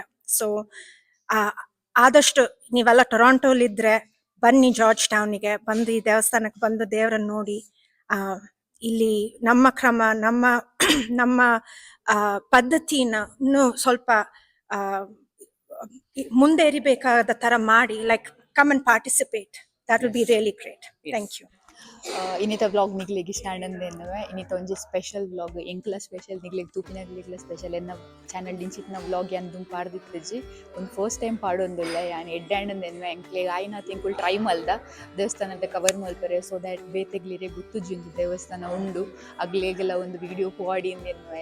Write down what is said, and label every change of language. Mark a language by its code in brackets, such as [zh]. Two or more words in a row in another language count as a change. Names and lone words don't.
[kn] ಸೊ ಆದಷ್ಟು ನೀವೆಲ್ಲ ಟೊರಾಂಟೋಲಿದ್ರೆ ಬನ್ನಿ ಜಾರ್ಜ್ ಟೌನಿಗೆ, ಬಂದು ಈ ದೇವಸ್ಥಾನಕ್ಕೆ ಬಂದು ದೇವರನ್ನ ನೋಡಿ. ಇಲ್ಲಿ ನಮ್ಮ ಕ್ರಮ, ನಮ್ಮ ಪದ್ಧತಿನ ಇನ್ನೂ ಸ್ವಲ್ಪ ಮುಂದೇರಿಬೇಕಾದ ತರ ಮಾಡಿ, [en] like come and participate. That will be really great. Thank you. [tcy] ಇನ್ನಿತ ವ್ಲಾಗ್ ನಿಗ್ಲಿಗೆ ಇಷ್ಟ ಆನಂದೇನವೆ. ಇನ್ನಿತ ಒಂಜಿ ಸ್ಪೆಷಲ್ ವ್ಲಾಗ್ ಎಂಕ್ಲ ಸ್ಪೆಷಲ್ ನಿಗ್ಲಿಗೆ ತೂಪಿನಗ್ಲಿಗ್ಲ ಸ್ಪೆಷಲ್ ಎನ್ನ ಚಾನಲ್ ಡಿಂಚಿತ್ನ ವ್ಲಾಗ್ ಯಾನ್ ದುಂಬು ಪಾಡ್ದಿತ್ತಿಜ್ಜಿ ಒಂದು [en] first time [tcy] ಪಾಡೊಂದುಲ್ಲ. ಯಾನ್ ಎಡ್ಡೆ ಆನಂದೇನವೆ ಎಂಕ್ಲೆಗ್ ಆಯ್ನಾತ್ ಎಂಕುಲ್ ಟ್ರೈ ಮಲ್ದ ದೇವಸ್ಥಾನದ ಕವರ್ ಮಲ್ಪರೆ, [en] so that [tcy] ಬೇತೆಗ್ಲಿರೆ ಗೊತ್ತುಜ್ಜಿ ಒಂದು ದೇವಸ್ಥಾನ ಉಂಡು ಅಗ್ಲೇಗೆಲ್ಲ ಒಂದು ವಿಡಿಯೋ ಪಾಡಿಂದೆನ್ವೆ.